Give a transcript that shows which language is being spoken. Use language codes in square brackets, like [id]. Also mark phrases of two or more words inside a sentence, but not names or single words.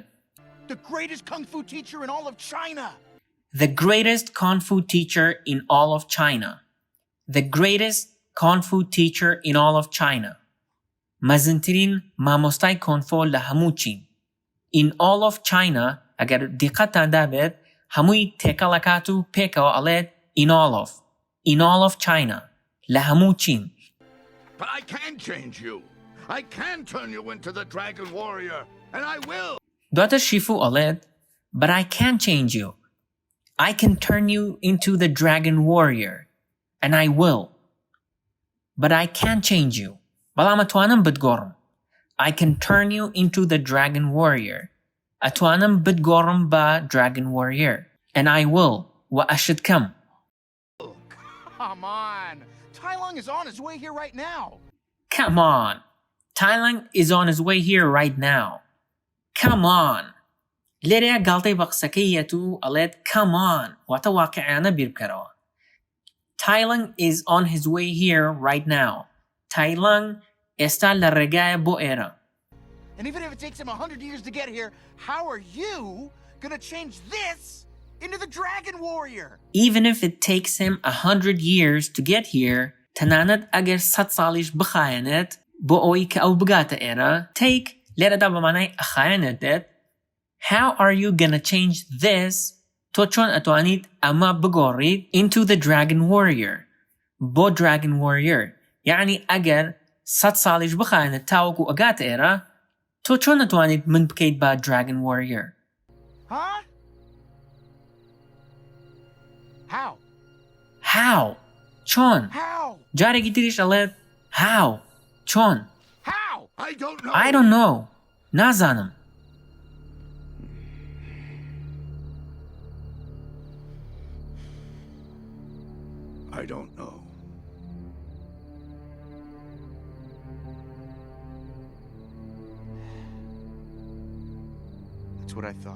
[en] The greatest kung fu teacher in all of China. The greatest kung fu teacher in all of China. The greatest kung fu teacher in all of China. [ckb] مەزنترین مامۆستای کۆنفۆ لە هەموو چین. [en] In all of China [ckb] ئەگەر دیقەتان دابێت هەمووی تێکەڵەکات و پێکەوە ئەڵێت [en] in all of. In all of China. [ckb] لە هەموو چین. [en] But I can change you. I can turn you into the Dragon Warrior, and I will. [ckb] دواتر شیفو ئەڵێت [en] But I can change you. I can turn you into the Dragon Warrior, and I will. But I can change you. [ckb] بەڵام ئەتوانم بتگۆڕم. [en] I can turn you into the Dragon Warrior. [ckb] ئەتوانم بتگۆڕم بە Dragon Warrior. [en] And I will. [ckb] و ئەشت کەم. [en] Come on. Tai Lung is on his way here right now. Come on. Tai Lung is on his way here right now. Come on. [ckb] لێرەیە گاڵتەی بە قسەکەیەت و ئەڵێت [en] come on. [ckb] واتە واقعیانە بیر بکەرەوە. [en] Tai Lung is on his way here right now. [ckb] Tai Lung ئێستا لە ڕێگایە بۆ ئێرە. [en] And even if it takes him 100 years to get here, how are you gonna change this into the Dragon Warrior? Even if it takes him 100 years to get here, [ckb] تەنانەت ئەگەر 100 ساڵیش بخایەنێت بۆ ئەوەی کە ئەو بگاتە ئێرە. Take لێرەدا بە مانای ئەخایەنێت دێت. [en] How are you gonna change this? [ckb] تۆ چۆن ئەتوانیت ئەمە بگۆڕیت [en] into the Dragon Warrior. [ckb] بۆ Dragon Warrior. یعنی ئەگەر 100 ساڵیش بخایەنێت تاوەکو ئەگاتە ئێرە تۆ چۆن ئەتوانیت من بکەیت بە Dragon Warrior. [en] Huh? How? How? چۆن؟ How? [ckb] جارێکی تریش ئەڵێت How? چۆن؟ [en] How? I don't know. I don't know. نازانم. I don't know. That's what I thought.